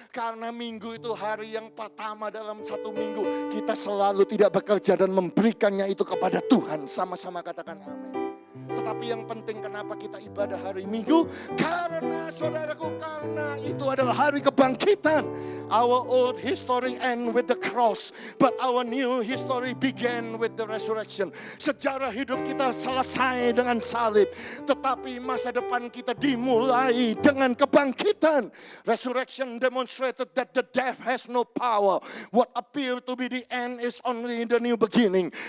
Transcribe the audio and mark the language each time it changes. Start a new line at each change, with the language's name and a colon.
Indonesian: Karena Minggu itu hari yang pertama dalam satu minggu. Kita selalu tidak bekerja dan memberikannya itu kepada Tuhan. Sama-sama katakan amin. Tetapi yang penting kenapa kita ibadah hari Minggu? Karena saudaraku, karena itu adalah hari kebangkitan.
English: Our old history end with the cross, but our new history began with the resurrection.
Indonesian: Sejarah hidup kita selesai dengan salib, tetapi masa depan kita dimulai dengan kebangkitan.
English: Resurrection demonstrated that the death has no power. What appeared to be the end is only the new beginning.